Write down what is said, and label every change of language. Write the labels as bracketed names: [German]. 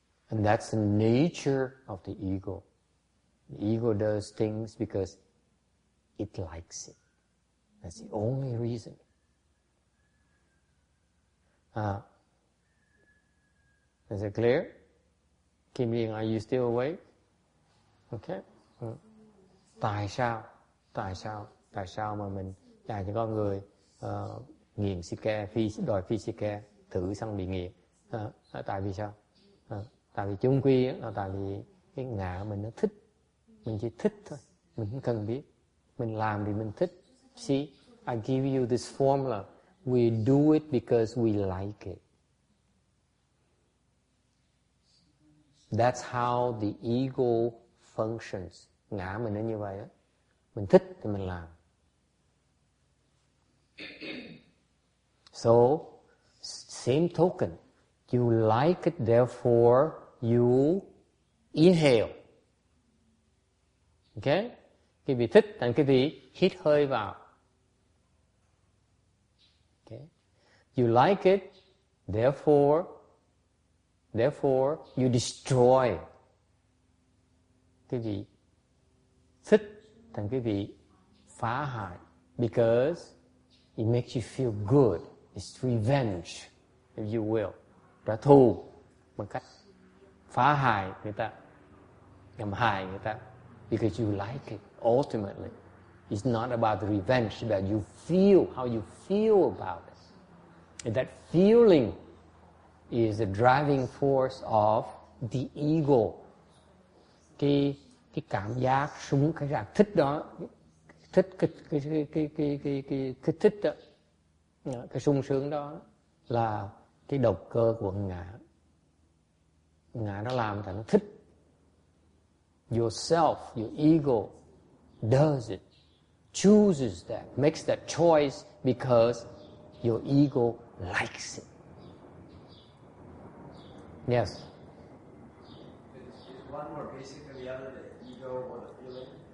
[English] And that's the nature of the ego. The ego does things because it likes it. That's the only reason. Is it clear? Kim Yin, are you still awake? Okay. [Vietnamese] Tại sao mà mình dạy cho con người nghiện xì ke, đòi phi xì ke, thử xong bị nghiện? Tại vì sao? Tại vì chung quy là tại vì cái ngã mình nó thích. Mình chỉ thích thôi. Mình không cần biết. Mình làm vì mình thích. [English] See, I give you this formula. We do it because we like it. That's how the ego functions. [Vietnamese] Ngã mình nó như vậy đó. Mình thích thì mình làm. [English] So, same token. You like it, therefore you inhale. Okay? [Vietnamese] Cái vị thích thành cái vị hít hơi vào. Okay? [English] You like it, therefore you destroy. [Vietnamese] Cái vị thích thành cái vị phá hại. [English] Because it makes you feel good. It's revenge, if you will. [Vietnamese] Trả thù bằng cách phá hại người ta, nhằm hại người ta. [English] Because you like it, ultimately. It's not about the revenge, it's about you feel, how you feel about it. And that feeling is the driving force of the ego. [Vietnamese] Cái cảm giác sung, cái cảm thích đó, thích cái thích đó, cái sung sướng đó là cái động cơ của ngã. Ngã nó làm cho nó thích. [English] Yourself, your ego does it, chooses that, makes that choice because your ego likes it. Yes. Is one more basic than the other, the ego or the feeling?